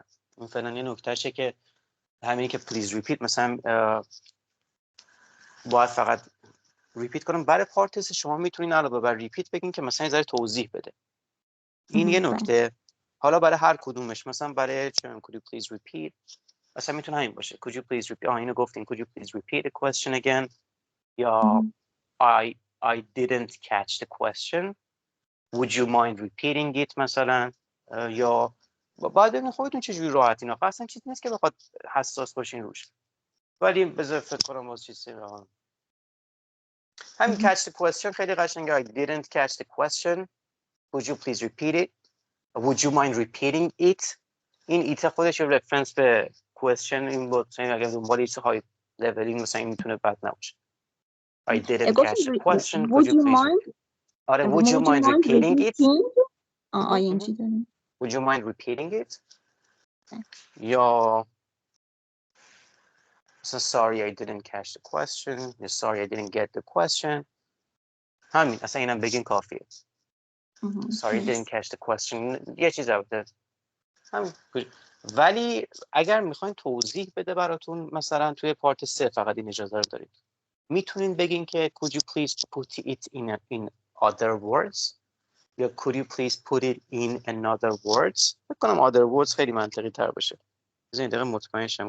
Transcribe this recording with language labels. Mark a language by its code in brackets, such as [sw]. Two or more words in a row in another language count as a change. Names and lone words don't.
[fa] این فعلا یه نکتهشه که همینی که [en] please repeat [fa] مثلا باید فقط ریپیت کنم. برای پارت سه شما میتونین علاوه بر ریپیت بگین که مثلا یه ذره توضیح بده. این یه نکته. حالا برای هر کدومش مثلا برای چه [en] could you please repeat [fa] مثلا میتونه همین باشه [en] could you please repeat. [fa] اینو گفتین [en] could you please repeat the question again، یا I didn't catch the question would you mind repeating it مثلا. [fa] یا باید ببینید خودتون چجوری راحتین. آخه اصلا چیزی نیست که بخواد حساس باشین روش، ولی بذار فکر کنم واسه چیزی همین [en] catch the question [fa] خیلی قشنگه. [en] I didn't catch the question would you please repeat it would you mind repeating it. این ایت خودش رفرنس به question این بود، مثلا اگه دنبال ایت های لولینگ مثلا این میتونه بد نباشه. I didn't catch the question would you please repeat. آره would you mind repeating it. [fa] این چی داره؟ [en] Would you mind repeating it. [fa] یا مثلا [en] sorry I didn't catch the question یا sorry I didn't get the question. [fa] همین اصلا اینم بگین کافیه. [en] sorry I didn't catch the question [fa] یه چیز بوده همین. ولی اگر میخواین توضیح بده براتون مثلا توی پارت 3 فقط این اجازه رو دارید، میتونین بگین که [en] could you please put it in other words [fa] یا [en] could you please put it in another words. [fa] فکر کنم [en] other words [fa] خیلی منطقی تر باشه. بذار این دقیقه مطمئن شم.